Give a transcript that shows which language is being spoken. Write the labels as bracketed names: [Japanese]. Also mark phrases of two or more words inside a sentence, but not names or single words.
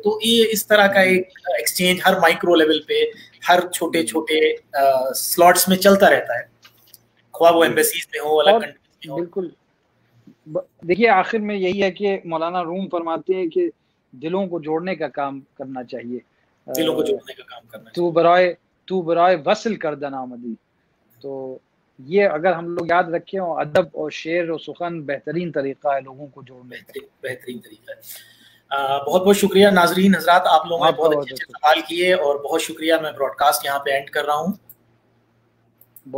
[Urdu] تو یہ اس طرح کا ایک ایکسچینج ہر [English] micro level [Urdu] پہ, ہر چھوٹے چھوٹے سلاٹس میں چلتا رہتا ہے, خواہ وہ ایمبیسیز میں ہو, الگ کنٹریز میں ہو. بالکل. دیکھیے آخر میں یہی ہے کہ مولانا روم فرماتے ہیں کہ دلوں کو جوڑنے کا کام کرنا چاہیے, دلوں کو جوڑنے کا کام کرنا چاہیے. [Persian] تو برائے وصل کردن آمدی. [Urdu] تو یہ اگر ہم لوگ یاد رکھیں, اور ادب اور شعر اور سخن بہترین طریقہ ہے لوگوں کو جوڑنے کا, بہترین طریقہ ہے. بہت بہت شکریہ ناظرین حضرات, آپ لوگوں نے بہت اچھے سوال کیے, اور بہت شکریہ. میں براڈ کاسٹ یہاں پہ اینڈ کر رہا ہوں.